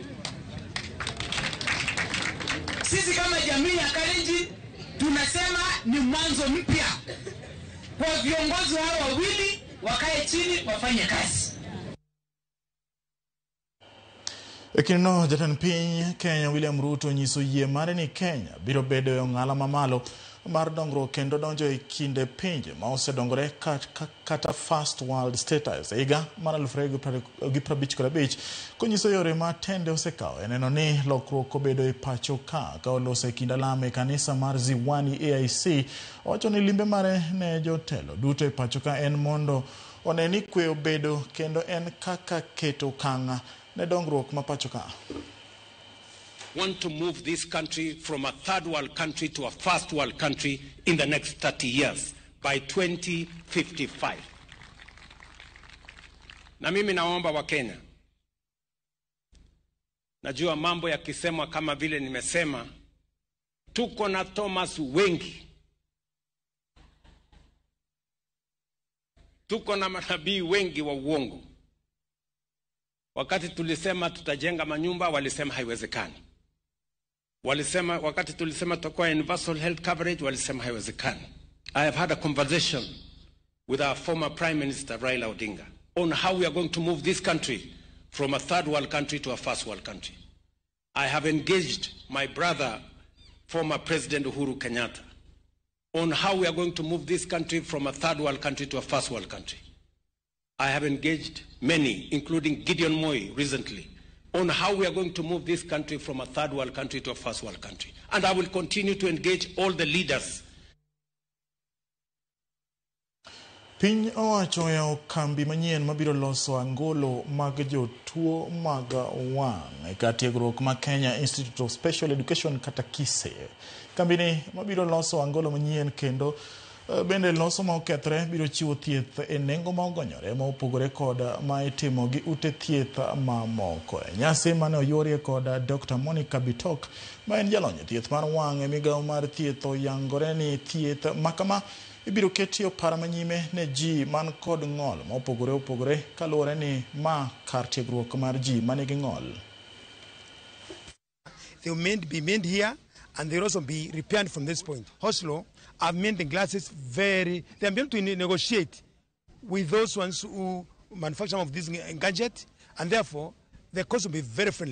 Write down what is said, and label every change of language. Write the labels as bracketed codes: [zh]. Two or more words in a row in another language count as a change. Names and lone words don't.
[sw] Sisi kama jamii ya Kalenjin tunasema ni mwanzo mpya kwa viongozi hao wawili, wakae chini wafanye kazi. [luo] Ekino jatend piny Kenya William Ruto nyiso yie mare ni Kenya biro bedo e ong'ala mamalo mar dongruok kendo donjo e kinde pinje ma osedongore kata [en] first world status [luo] higa mar 2055 konyiso yore ma tende osekawo neno ni lokruok obedo e pacho ka oloso e kind alama e kanisa mar Ziwani AIC. Owacho ni limbe mare ne jotelo duto e pacho ka en mondo oneni kwe obedo kendo en kaka keto kanga ne dongruok ma pacho ka. [en] Want to move this country from a third world country to a first world country in the next 30 years by 2055. [sw] Na mimi naomba wa Kenya, najua mambo yakisemwa kama vile nimesema, tuko na Thomas wengi, tuko na manabii wengi wa uongo. Wakati tulisema tutajenga manyumba, walisema haiwezekani. Walisema wakati tulisema tutakuwa [en] universal health coverage, [sw] walisema haiwezekani. [en] I have had a conversation with our former Prime Minister Raila Odinga on how we are going to move this country from a third world country to a first world country. I have engaged my brother, former President Uhuru Kenyatta, on how we are going to move this country from a third world country to a first world country. I have engaged many, including Gideon Moi recently, on how we are going to move this country from a third world country to a first world country. And I will continue to engage all the leaders. [luo] Piny owacho ya kambi manyien mabiro loso angolo mag jotuo mag wang' e kar tiegruok ma Kenya Institute of Special Education kata KISE. Kambini mabiro loso angolo manyien kendo bende loso ma okethre biro chiwo thieth e nengo ma ogonyore ma opogore kod ma itimo gi ute thieth mamoko. Nyasi mane oyuorie kod Dr. Monica Bitok ma en jalony e thieth mar wang' e migawo mar thieth oyangore ni thieth makama ibiro ketio para manyime ne ji man kod ng'ol ma opogore kaluwore ni ma kar tiegruok mar ji manigi ng'ol. [en] They will be made here and they will also be repaired from this point. Oslo have made the glasses they are able to negotiate with those ones who manufacture some of these gadgets, and therefore the cost will be very friendly.